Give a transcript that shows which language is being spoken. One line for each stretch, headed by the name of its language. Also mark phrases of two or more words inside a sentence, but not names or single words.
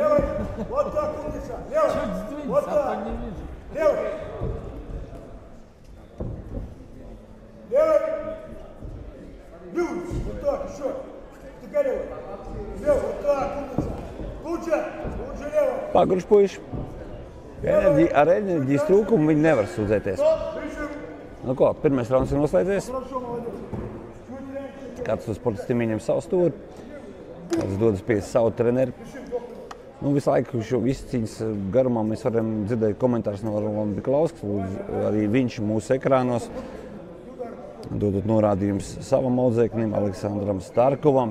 Russian: левый, вот так, умница, левый, Чуть сдвинься, вот а так, то не вижу. левый. Левый. Левый. Вот так, еще. Ты левый. Левый. Вот так, умница. Лучше. Лучше левый.
Latvian: Paguruši puiši. Ar enerģijas trūkumu viņi nevar sūdzēties. Nu ko, pirmais rauns ir noslēdzies.
Russian: Хорошо, молодец.
Latvian: Katrs sportistam ieņem savu stūri. Kāds dodas pie savu treneri. Nu, visu laiku šo visu cīņas garumā mēs varam dzirdēt komentārus no Rolanda Mikalauskas. Arī viņš mūsu ekrānos dodot norādījumus savam audzēknim, Aleksandram Starkovam.